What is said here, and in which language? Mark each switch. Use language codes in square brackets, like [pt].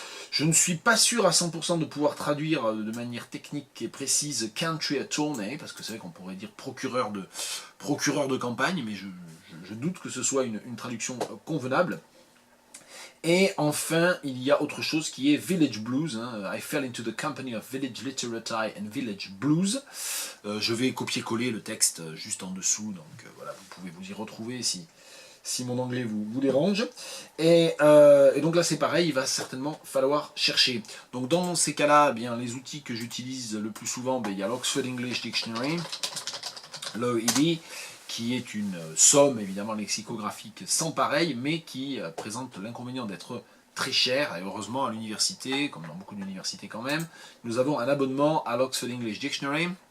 [fr] Je ne suis pas sûr à 100% de pouvoir traduire de manière technique et précise country attorney, parce que c'est vrai qu'on pourrait dire procureur de campagne, mais je doute que ce soit une traduction convenable. Et enfin, il y a autre chose qui est Village Blues. Hein. [en] I fell into the company of village literati and village blues. [fr] Je vais copier-coller le texte juste en dessous, donc voilà, vous pouvez vous y retrouver si mon anglais vous dérange. Et donc là c'est pareil, il va certainement falloir chercher. Donc dans ces cas-là, eh bien, les outils que j'utilise le plus souvent, il y a l'Oxford English Dictionary, l'OED, qui est une somme évidemment lexicographique sans pareil, mais qui présente l'inconvénient d'être très cher, et heureusement à l'université, comme dans beaucoup d'universités quand même, nous avons un abonnement à l'Oxford English Dictionary.